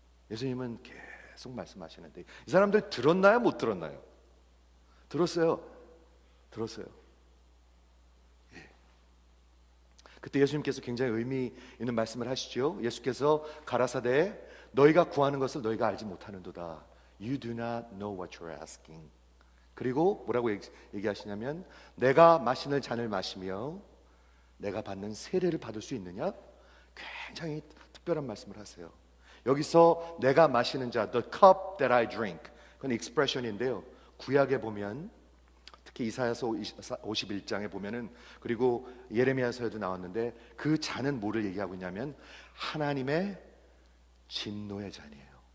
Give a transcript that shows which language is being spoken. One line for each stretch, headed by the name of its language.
Korean: 예수님은 계속 말씀하시는데 이 사람들 들었나요? 못 들었나요? 들었어요. 들었어요. 예. 그때 예수님께서 굉장히 의미 있는 말씀을 하시죠. 예수께서 가라사대 너희가 구하는 것을 너희가 알지 못하는도다.
English: You do not know what you're asking.
Korean: 그리고 뭐라고 얘기하시냐면 내가 마시는 잔을 마시며 내가 받는 세례를 받을 수 있느냐? 굉장히 특별한 말씀을 하세요. 여기서 내가 마시는 자,
English: the cup that I drink,
Korean: 그건 expression인데요. 구약에 보면 특히 이사야서 51장에 보면은 그리고 예레미야서에도 나왔는데 그 잔은 뭐를 얘기하고 있냐면 하나님의 진노의 잔이에요.